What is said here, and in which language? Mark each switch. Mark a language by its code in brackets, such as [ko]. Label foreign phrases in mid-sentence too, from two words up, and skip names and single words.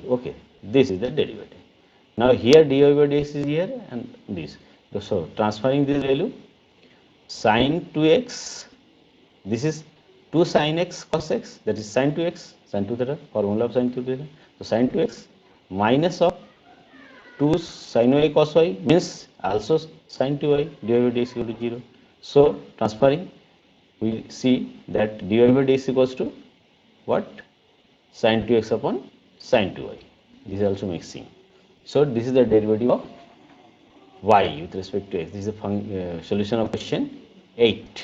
[en] Okay, this is the derivative. Now here dy by dx is here and this. So transferring this value, sine 2x, this is 2 sine x cos x, that is sine 2x, sine 2 theta, formula of sine 2 theta. So sine 2x minus of 2 sin y cos y means also sin 2y dy by dx equal to 0. So transferring, we see that dy by dx equals to what? Sin 2x upon sin 2y. This is also mixing. So this is the derivative of y with respect to x. This is the solution of question 8.